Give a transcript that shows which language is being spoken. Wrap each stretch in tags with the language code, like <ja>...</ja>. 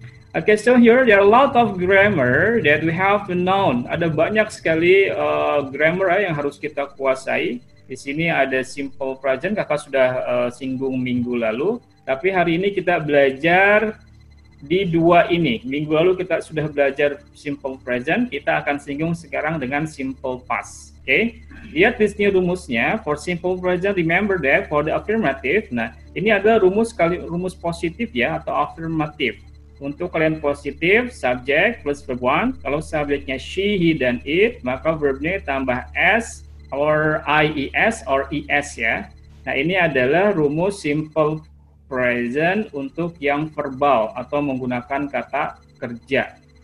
<en>Okay, so here there are a lot of grammar that we have to know.</en> <id>Ada banyak sekali grammar yang harus kita kuasai. Di sini ada simple present, kakak sudah singgung minggu lalu. Tapi hari ini kita belajar di dua ini. Minggu lalu kita sudah belajar simple present, kita akan singgung sekarang dengan simple past. Oke, lihat di sini rumusnya.</id> <en>For simple present, remember that for the affirmative.</en> <id>Nah, ini adalah rumus positif ya, atau affirmative. Untuk kalian positif, subject plus verb one. Kalau subjeknya she, he, dan it, maka verbnya tambah s or ies or es ya. Nah, ini adalah rumus simple present untuk yang verbal atau menggunakan kata kerja.</id>